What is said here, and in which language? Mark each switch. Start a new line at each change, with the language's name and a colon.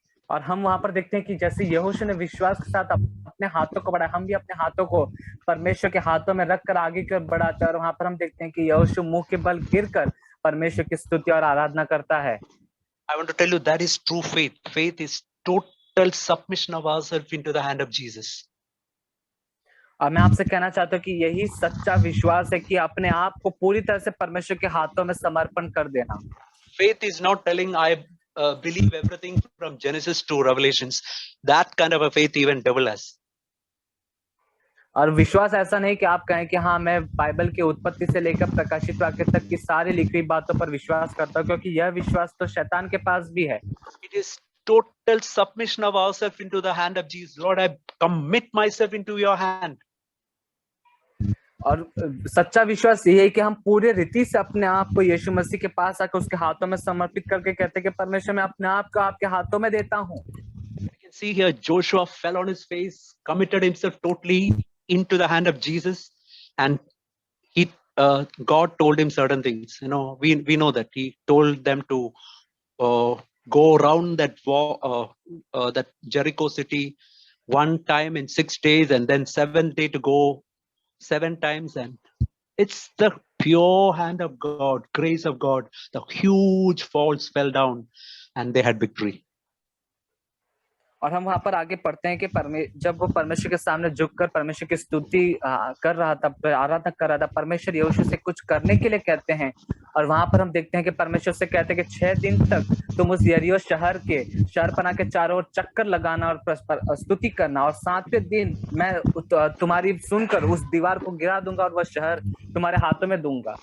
Hindi: और हम वहां पर देखते हैं कि जैसे यहोशू ने विश्वास के साथ अपने हाथों को बढ़ाया, हम भी अपने हाथों को परमेश्वर के हाथों में रखकर आगे कर बढ़ाते हैं. और वहां पर हम देखते हैं कि यहोशू मुंह के बल गिरकर परमेश्वर की स्तुति और आराधना करता है.
English: I want to tell you that is true faith. Faith is total submission of ourselves into the hand of Jesus.
Hindi: और मैं आपसे कहना चाहता हूँ कि यही सच्चा विश्वास है कि अपने आप को पूरी तरह से परमेश्वर के हाथों में समर्पण कर देना.
English: Faith is not telling I believe everything from Genesis to Revelations. That kind of a faith even devil has.
Hindi: और विश्वास ऐसा नहीं कि आप कहें कि हाँ, मैं बाइबल के उत्पत्ति से लेकर प्रकाशित वाक्य तक की सारी लिखी बातों पर विश्वास करता हूँ, क्योंकि यह विश्वास तो शैतान के पास भी है.
English: It is total submission of ourselves into the hand of Jesus. Lord, I commit myself into your hand.
Hindi: और सच्चा विश्वास ये है कि हम पूरे रीति से अपने आप को यीशु मसीह के पास आकर उसके हाथों में समर्पित करके कहते हैं कि परमेश्वर, मैं अपने आप को आपके हाथों में देता हूँ.
English: You can see here Joshua fell on his face, committed himself totally into the hand of Jesus, and he God told him certain things. You know, we know that he told them to go around that wall, that Jericho city one time in 6 days, and then 7th day to go 7 times. And it's the pure hand of God, grace of God. The huge falls fell down and they had victory.
Hindi: और हम वहां पर आगे पढ़ते हैं कि जब वो परमेश्वर के सामने झुककर परमेश्वर की स्तुति कर रहा था, आराधना कर रहा था, परमेश्वर यहोशू से कुछ करने के लिए कहते हैं. और वहां पर हम देखते हैं कि परमेश्वर से कहते हैं कि 6 दिन तक तुम उस यरीहो शहर के शहरपनाह के चारों ओर चक्कर लगाना और स्तुति करना, और 7वें दिन मैं तुम्हारी सुनकर उस दीवार को गिरा दूंगा और वह शहर तुम्हारे हाथों में दूंगा.